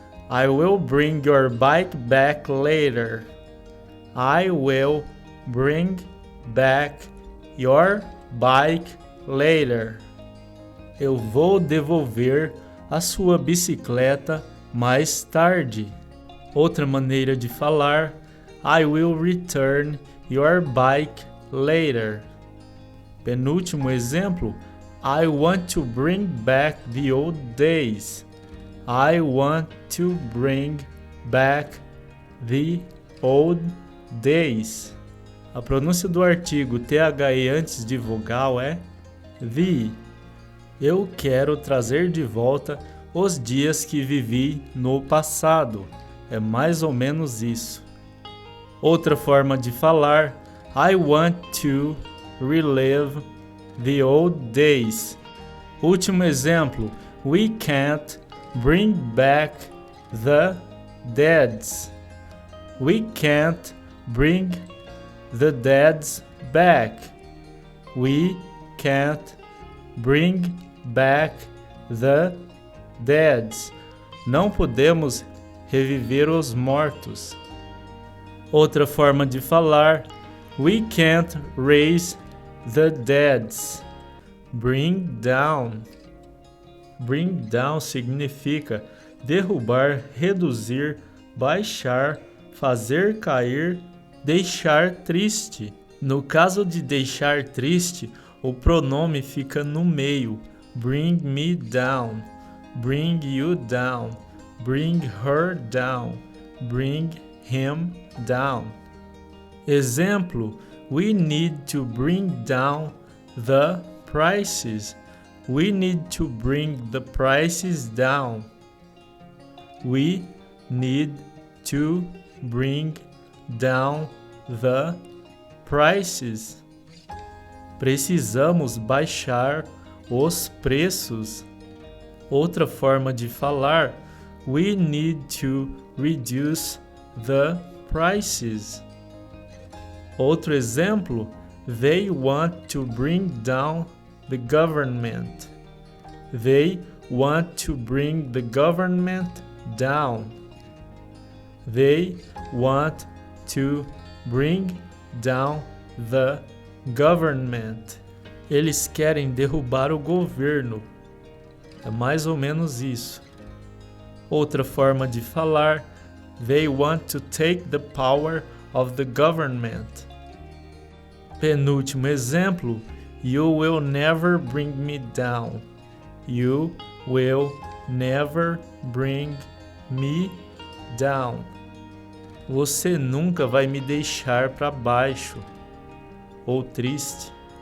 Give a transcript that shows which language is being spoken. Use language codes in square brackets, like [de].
[en] I will bring your bike back later. I will bring back your bike later. [pt] Eu vou devolver a sua bicicleta mais tarde. Outra maneira de falar, [en] I will return your bike later. [pt] Penúltimo exemplo, [en] I want to bring back the old days. I want to bring back the old days. [pt] A pronúncia do artigo THE antes de vogal é the. Eu quero trazer de volta os dias que vivi no passado. É mais ou menos isso. Outra forma de falar, [en] I want to relive the old days. [pt] Último exemplo, [en] we can't bring back the deads. We can't bring the deads back. We can't bring back the deads. [pt] Não podemos reviver os mortos. Outra forma de falar: [en] we can't raise the deads. Bring down. [pt] Bring down significa derrubar, reduzir, baixar, fazer cair, deixar triste. No caso de deixar triste, o pronome fica no meio. [en] Bring me down. Bring you down. Bring her down. Bring him down. [pt] Exemplo: [en] we need to bring down the prices. We need to bring the prices down. We need to bring down the prices. [pt] Precisamos baixar os preços. Outra forma de falar: [en] we need to reduce the prices. [pt] Outro exemplo: [en] they want to bring down the government. They want to bring the government down. They want to bring down the government. [pt] Eles querem derrubar o governo. É mais ou menos isso. Outra forma de falar: [en] they want to take the power of the government. [pt] Penúltimo exemplo: [en] you will never bring me down. You will never bring me down. [pt] Você nunca vai me deixar para baixo ou triste.